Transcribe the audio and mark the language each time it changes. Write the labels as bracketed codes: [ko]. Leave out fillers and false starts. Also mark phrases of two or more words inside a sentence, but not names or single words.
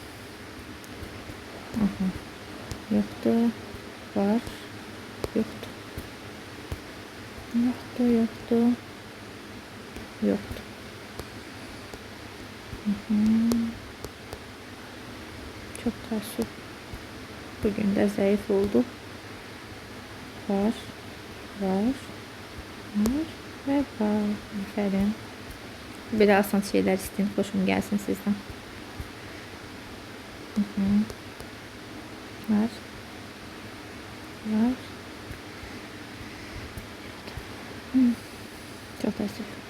[az] Aha. Yoxdur. Var. Yoxdur. Yoxdur, yoxdur. Yoxdur. Çok təəssüf. Bugün də zayıf oldu. Var. Var. Var. Ve var. Aferin. [tr] Böyle asan şeyler isteyin. Hoşum gelsin sizden. Var. [az] Var. Çok təəssüf.